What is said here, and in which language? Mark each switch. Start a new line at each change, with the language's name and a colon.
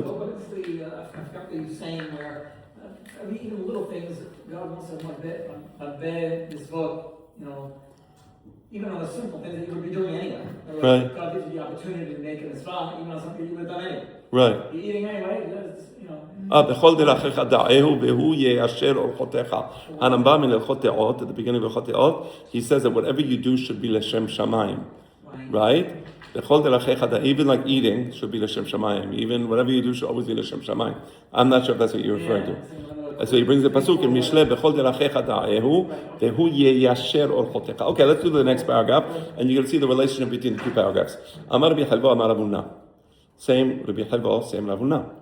English: What is the, I forgot the saying where, even little things, God wants to mabeh mitzvot, even on the simple things that you would be doing anyway. Right. God gives you the opportunity to make a mitzvah, even on something you would have done anyway. Right. You're eating anyway,
Hebrew: בכל דרכיך דעהו והוא יישר אורחותיך.
English: הרמב"ם in הלכות דעות, at the beginning of הלכות דעות, he says that whatever you do should be לשם שמיים. Right?
Hebrew: בכל דרכיך דעהו,
English: even like eating should be
Hebrew: לשם שמיים.
English: Even whatever you do should always be לשם שמיים. I'm not sure if that's what you're referring to. So he brings the pasuk in Mishle,
Hebrew: בכל דרכיך דעהו והוא יישר אורחותיך.
English: Okay, let's do the next paragraph, and you're going to see the relationship between the two paragraphs.
Hebrew: אמר רבי חלבו אמר רב הונא.
English: Same רבי חלבו, same רב הונא.